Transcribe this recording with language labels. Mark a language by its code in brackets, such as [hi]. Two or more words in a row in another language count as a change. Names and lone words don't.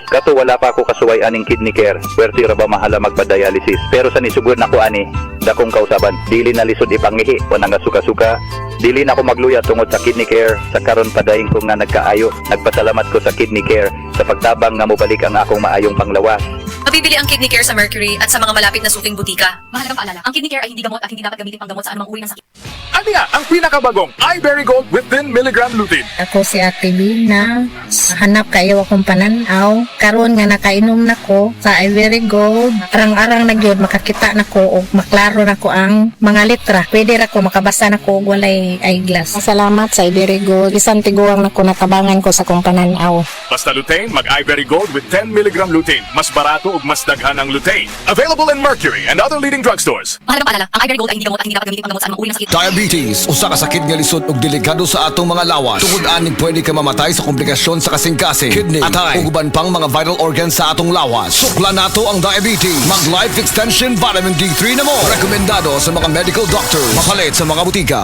[ceb] Kato wala pa ako kasuway aning kidney care. Pwerte ra ba mahala magpa-dialysis. Pero sa nisugod na ko ani, dakong kausaban. Dili na lisod ipangihi, wanang suka-suka. Dili na ako magluya tungod sa kidney care. Sa karon padayon ko nga nagkaayo. Nagpasalamat ko sa kidney care sa pagtabang nga mobalik ang akong maayong panglawas. [tl] Mabibili ang Kidney Care sa Mercury at sa mga malapit na suking butika. Mahalagang paalala, ang Kidney Care ay hindi gamot at hindi dapat gamitin panggamot sa anumang uri ng sakit. Ano nga ang pinakabagong iBerry Gold [en] with 10 mg lutein? [ceb] Ako si Ate Bina, hanap kayo akong pananaw. Karon nga nakainom na ko sa iBerry Gold. Arang-arang na gyud makakita na ko o maklaro na ko ang mga letra. Pwede ra ko makabasa na ko og walay eyeglass. Salamat sa iBerry Gold. Bisan tiguang na ko natabangan ko sa kong pananaw. Basta lutein, mag iBerry Gold [en] with 10 mg lutein. [ceb] Mas barato ug mas daghan ang lutein. [en] Available in Mercury and other leading drugstores. [tl] Mahalagang paalala, ang iBerry Gold ay hindi gamot at hindi dapat gamitin panggamot sa anumang uri ng sakit. [ceb] Diabetes, usa ka sakit nga lisod ug delikado sa atong mga lawas. Tungod aning pwede ka mamatay sa komplikasyon sa kasing-kasing, kidney, atay, ug uban pang mga [en] vital organs [ceb] sa atong lawas. Sukla nato ang diabetes. Mag Life Extension Vitamin D3 na mo. Rekomendado sa mga [en] medical doctors. [ceb] Mapalit sa mga butika.